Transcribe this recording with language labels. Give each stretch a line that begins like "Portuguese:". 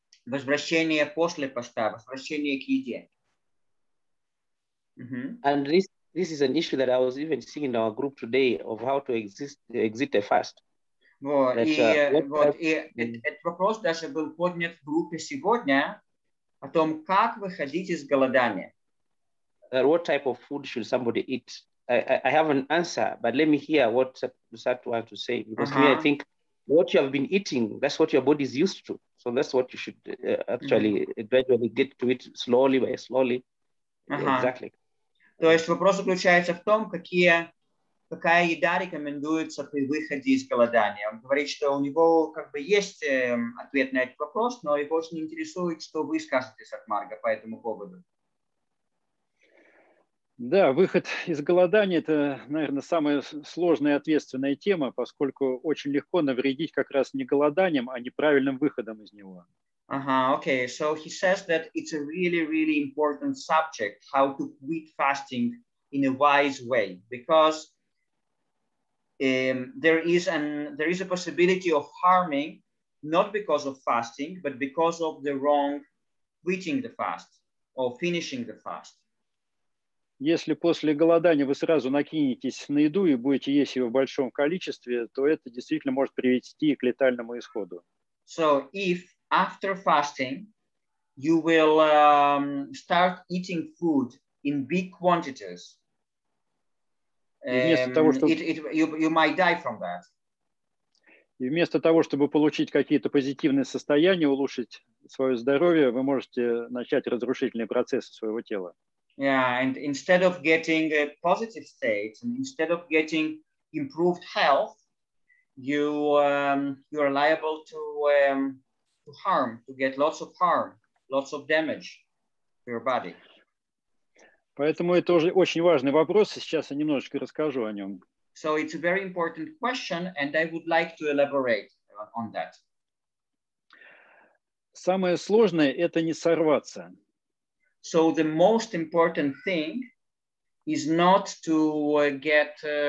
Russian: возвращение после поста, возвращение к еде.
English: And this is an issue that I was even seeing in our group today of how to exit a fast.
Russian: Вот, и этот вопрос даже был поднят в группе сегодня о том, как выходить из голодания.
English: What type of food should somebody eat? I have an answer, but let me hear what Sat wants to say. Because to me, I think what you have been eating, that's what your body is used to. So that's what you should actually gradually get to it slowly by slowly. Exactly.
Russian: То есть вопрос заключается в том, какая еда рекомендуется при выходе из голодания. Он говорит, что у него как бы есть ответ на этот вопрос, но его очень интересует, что вы скажете, Сатмарга, по этому поводу. Да, выход из голодания – это, наверное, самая сложная и ответственная тема, поскольку очень легко навредить как раз не голоданием, а неправильным выходом из него.
English: Okay. So he says that it's a really, really important subject, how to quit fasting in a wise way, because there is a possibility of harming, not because of fasting, but because of the wrong quitting the fast or finishing the fast.
Russian: Если после голодания вы сразу накинетесь на еду и будете есть ее в большом количестве, то это действительно может привести к летальному исходу.
English: So if after fasting you will start eating food in big quantities, you might die from that.
Russian: И вместо того, чтобы получить какие-то позитивные состояния, улучшить свое здоровье, вы можете начать разрушительные процессы своего тела.
English: Yeah, and instead of getting positive states, and instead of getting improved health, you are liable to harm, to get lots of harm, lots of damage to your body.
Russian: Поэтому это уже очень важный вопрос, и сейчас я немножечко расскажу о нем.
English: So it's a very important question, and I would like to elaborate on that.
Russian: Самое сложное – это не сорваться.
English: So the most important thing is not to get